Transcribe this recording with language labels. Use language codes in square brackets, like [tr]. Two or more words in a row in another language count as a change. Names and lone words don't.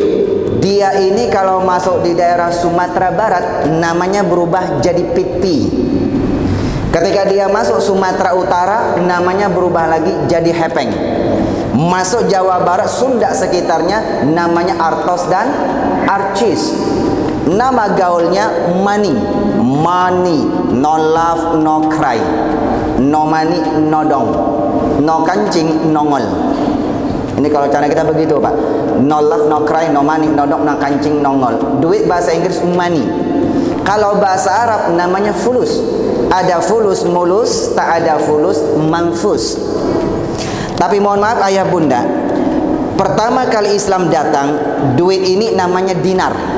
[id] Dia ini kalau masuk di daerah Sumatera Barat namanya berubah jadi pipi. Ketika dia masuk Sumatera Utara namanya berubah lagi jadi hepeng. Masuk Jawa Barat, Sunda sekitarnya namanya artos dan arcis. Nama gaulnya money. [en] Money, no love, no cry. No money, no [id] dong. No kancing, nongol. Ini kalau cara kita begitu Pak. [en] No love, no cry, no money, no [id] dong, no kancing, nongol. Duit bahasa Inggris money. Kalau bahasa Arab namanya fulus. Ada fulus mulus, tak ada fulus manfus. Tapi mohon maaf ayah bunda, pertama kali Islam datang, duit ini namanya dinar.